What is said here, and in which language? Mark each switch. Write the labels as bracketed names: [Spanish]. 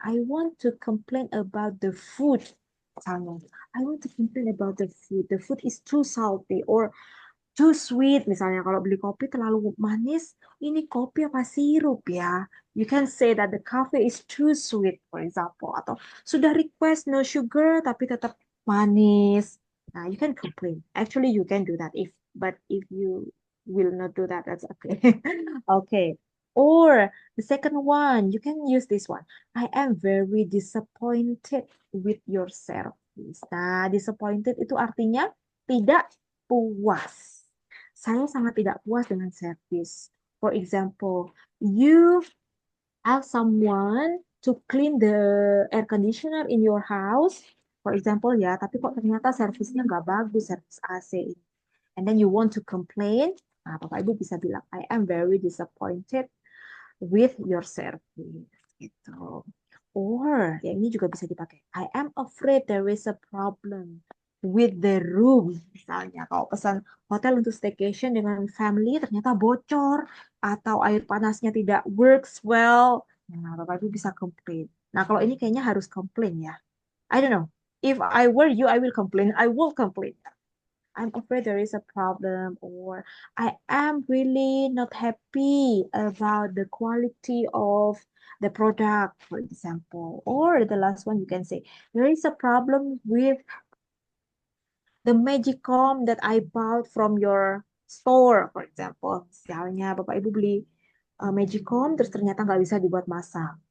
[English] I want to complain about the food. Misalnya, I want to complain about the food. The food is too salty or too sweet. [Indonesian] Misalnya kalau beli kopi terlalu manis, ini kopi apa sirup ya? [English] You can say that the coffee is too sweet, for example. [Indonesian] Atau sudah request no sugar tapi tetap manis. [English] Nah, you can complain. Actually, you can do that but if you will not do that, that's okay. Okay. Or the second one, you can use this one. I am very disappointed with your service. [Indonesian] Nah, disappointed itu artinya tidak puas. Saya sangat tidak puas dengan service. [English] For example, you ask someone to clean the air conditioner in your house, for example ya, [Indonesian] tapi kok ternyata servisnya nggak bagus, servis AC. [English] And then you want to complain, [Indonesian] nah Bapak Ibu bisa bilang, [English] I am very disappointed with your service. Gitu. Or, [Indonesian] ya ini juga bisa dipakai, [English] I am afraid there is a problem with the room. [Indonesian] Misalnya, kalau pesan hotel untuk staycation dengan family ternyata bocor, atau air panasnya tidak [English] works well. [Indonesian] Nah, Bapak Ibu bisa complain. Nah, kalau ini kayaknya harus complain ya. [English] I don't know. If I were you, I will complain. I will complain. I'm afraid there is a problem, or I am really not happy about the quality of the product, for example. Or the last one, you can say, there is a problem with the Magicom that I bought from your store, for example. [Indonesian] Misalnya Bapak Ibu beli Magicom, terus ternyata nggak bisa dibuat masak.